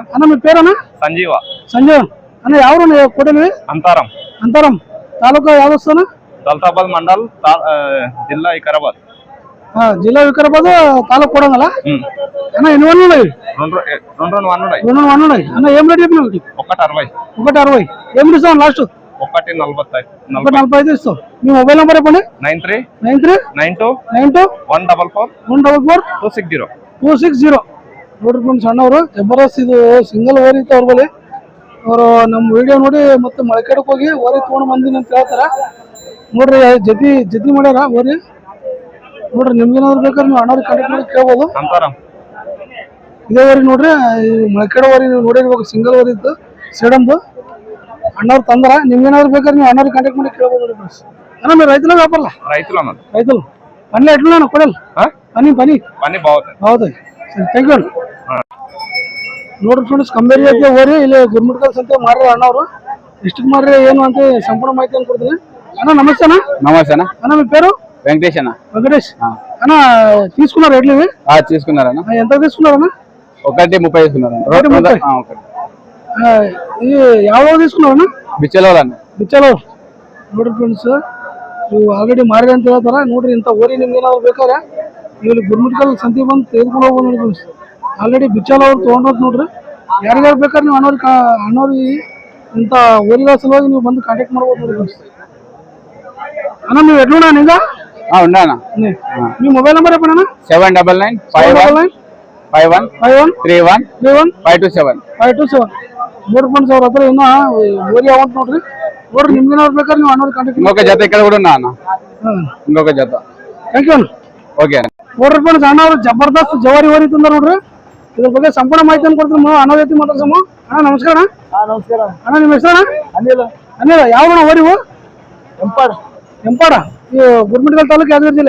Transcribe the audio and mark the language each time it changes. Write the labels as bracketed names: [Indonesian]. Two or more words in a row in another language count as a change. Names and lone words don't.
[Kannada] ಅಣ್ಣ ನಿಮ್ಮ పేరಣ್ಣ? ಸಂಜೀವ. ಸಂಜೀವ್ ಅಣ್ಣ. ಯಾವ ಕೊಡಲಿ? ಅಂತಾರಂ. ಅಂತಾರಂ ತಾಲೂಕು ಯಾವ ಸ್ಥಾನ? ದೌಲತಾಬಾದ್ ಮಂಡಲ್, ಜಿಲ್ಲಾ ವಿಕಾರಾಬಾದ್. ಜಿಲ್ಲಾ ವಿಕಾರಾಬಾದ್, ತಾಲೂಕು ಕೊಡಂಗಲ್ಲ ಅಣ್ಣ. ಇನ್ನು ಒಂದು ಅಣ್ಣ [Telugu] ఏం రేట్ చెప్పినావు? 160 ఏం ఇస్తావు లాస్ట్? 145 ఇస్తావు. మీ [English] mobile number [Telugu] చెప్పండి. 9392 144 260. [Kannada] ನೋಡ್ರಿ ಫ್ರೆಂಡ್ಸ್, ಅಣ್ಣವರು ಜಬರ್ದಸ್ತ್ ಇದು ಸಿಂಗಲ್ ಓರಿ ಇತ್ತು ಅವ್ರ ಬಳಿ. ಅವರು ನಮ್ಮ ವಿಡಿಯೋ ನೋಡಿ ಮತ್ತೆ ಮೊಳಕೆಡಕ್ಕೆ ಹೋಗಿ ಓರಿ ತೊಗೊಂಡು ಬಂದಿನಿ ಅಂತ ಹೇಳ್ತಾರ. ನೋಡ್ರಿ ಜತಿ ಮಾಡ್ಯಾರ ಓರಿ. ನೋಡ್ರಿ ನಿಮ್ಗೇನಾದ್ರು ಬೇಕಾದ್ರೆ ನೀವು ಅಣ್ಣವ್ರಿಗೆ ಕಾಂಟ್ಯಾಕ್ಟ್ ಮಾಡಿ ಕೇಳ್ಬೋದು. ಇದೇ ಓರಿ ನೋಡ್ರಿ, ಮೊಳಕೆಡ ಓರಿ ನೀವು ನೋಡಿರ್ಬೇಕು. ಸಿಂಗಲ್ ಓರಿ ಇತ್ತು ಸೇಡಮ್ದು. ಅಣ್ಣವ್ರು ತಂದ್ರ. ನಿಮ್ಗೇನಾದ್ರು ಬೇಕಾದ್ರೆ ನೀವು ಅಣ್ಣವ್ರಿಗೆ ಕಾಂಟ್ಯಾಕ್ಟ್ ಮಾಡಿ ಕೇಳ್ಬೋದು ನೋಡಿ ಫ್ರೆಂಡ್ಸ್. [Telugu] ಅಣ್ಣ మీరు రైతుల వ్యాపారలా? రైతులు. పని ఎట్లున్నాను కొడలు? పని బాగుంది. సరే, [English] thank you. [Kannada] ನೋಡ್ರಿ ಫ್ರೆಂಡ್ಸ್, ಕಂಬೇರಿ ಐತಿ ಓರಿ. ಇಲ್ಲಿ ಗುರ್ಮಿಟ್ಕಲ್ ಸಂತೆ ಮಾರ್ರಿ ಅಣ್ಣವ್ರು. ಎಷ್ಟಕ್ಕೆ ಮಾರ್ರಿ ಏನು ಅಂತ ಸಂಪೂರ್ಣ ಮಾಹಿತಿಯನ್ನು ಕೊಡ್ತೀನಿ. [Telugu] అన్న నమస్తే అన్న. నమస్తే అన్న. అన్న మీ పేరు? వెంకటేష్ అన్న. వెంకటేష్ అన్న. తీసుకున్నారు ఎట్లా ఇవి? తీసుకున్నారన్న. ఎంత తీసుకున్నారన్న? 130 తీసుకున్నారన్న. ఇది ಯಾವ తీసుకున్నారన్న? బిచ్చలవల్ అన్న. బిచ్చలవల్. [Kannada] ನೋಡ್ರಿ ಫ್ರೆಂಡ್ಸ್, ಇವು ಆಲ್ರೆಡಿ ಮಾರಿ ಅಂತ ಹೇಳ್ತಾರ. ನೋಡ್ರಿ ಇಂಥ ಓರಿ ನಿಮ್ಗೆ ಏನಾದ್ರು ಬೇಕಾದ್ರೆ ಇಲ್ಲಿ ಗುರ್ಮಿಟ್ಕಲ್ ಸಂತೆ ಬಂದು ತೆಗೆದುಕೊಂಡು ಹೋಗ್ಬೋದು ನೋಡಿ ಫ್ರೆಂಡ್ಸ್. ಆಲ್ರೆಡಿ ಬಿಚ್ಚಲವ್ರು ತೊಗೊಂಡೋದ್ ನೋಡ್ರಿ. ಯಾರಿಗಾರು ಬೇಕಾದ್ರೆ ನೀವು ಅಣ್ಣವ್ರಿಗೆ ಇಂಥ ಓರಿಗಳ ಸಲುವಾಗಿ ನೀವು ಬಂದು ಕಾಂಟ್ಯಾಕ್ಟ್ ಮಾಡ್ಬೋದು ನೋಡಿ ಫ್ರೆಂಡ್ಸ್. [Telugu] అన్న నువ్వు ఎట్లున్నా ఇంకా? ఉన్నా అన్న. మీ [English] mobile number [Telugu] చెప్పండి. 7995513131 [Kannada] ಮೂರು ಫ್ರೆಂಡ್ಸ್ ಅವ್ರ ಹತ್ರ ಇನ್ನೂ ಓರಿ ಅವಂತ ನೋಡ್ರಿ. ನೋಡ್ರಿ ನಿಮ್ಗೇನಾದ್ರು ಬೇಕಾದ್ರೆ ನೀವು ಅಣ್ಣವ್ರಿಗೆ ಕಾಂಟ್ಯಾಕ್ಟ್. [Telugu] ఇంకొక జత ఇక్కడ కూడా ఉన్నా అన్న. ఇంకొక జత. [English] thank you ಅಣ್ಣ. [Telugu] ఓకే. [Kannada] ನೋಡ್ರಿ ಫ್ರೆಂಡ್ಸ್, ಅಣ್ಣವ್ರು ಜಬರ್ದಸ್ತ್ ಜವಾರಿ ಓರಿ ತಂದ ನೋಡ್ರಿ. ಇದ್ರ ಬಗ್ಗೆ ಸಂಪೂರ್ಣ ಮಾಹಿತಿಯನ್ನು ಕೊಡ್ತೀನಿ. ಅಣ್ಣ ಜೊತೆ ಮಾತಾಡ್ಸಮ್ಮ. ಅಣ್ಣ ನಮಸ್ಕಾರ. ನಮಸ್ಕಾರ ಅಣ್ಣ ನಿಮ್ಮ ಹೆಸರಣ್ಣ? ಅನಿಲ. ಯಾವ ಓರಿವು? ಎಂಪಾಡ. ಇವು ಗುರ್ಮಿಟ್ಕಲ್ ತಾಲೂಕು ಯಾದಗಿರಿ ಜಿಲ್ಲೆ.